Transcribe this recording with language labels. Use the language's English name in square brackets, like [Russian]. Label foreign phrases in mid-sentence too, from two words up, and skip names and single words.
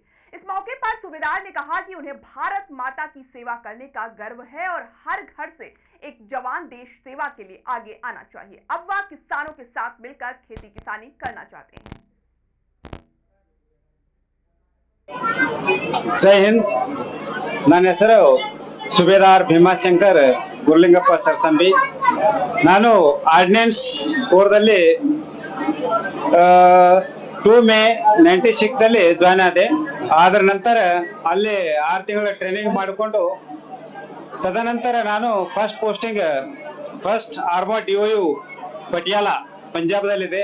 [Hindi] इस मौके पर सूबेदार ने कहा कि उन्हें भारत माता की सेवा करने का गर्व है और हर घर से एक जवान देश सेवा के लिए आगे आना चाहिए। अब वह किसानों के साथ मिलकर खेती किसानी करना चाहते हैं। जय हिंद। [Kannada] ನನ್ನ ಹೆಸರು ಸುಬೇದಾರ್ ಭೀಮಾಶಂಕರ್ ಗುರುಲಿಂಗಪ್ಪ ಸರ್ಸಂಬಿ। ನಾನು ಆರ್ಡಿನೆನ್ಸ್ ಕೋರ್ದಲ್ಲಿ 2 ಮೇ 96 ಜಾಯ್ನ್ ಆದೆ। ಅದರ ನಂತರ ಅಲ್ಲಿ 6 ತಿಂಗಳ ಟ್ರೈನಿಂಗ್ ಮಾಡಿಕೊಂಡು ತದನಂತರ ನಾನು [English] first posting [Kannada] ಆರ್ಮರ್ DOU ಪಟಿಯಾಲ ಪಂಜಾಬದಲ್ಲಿದೆ।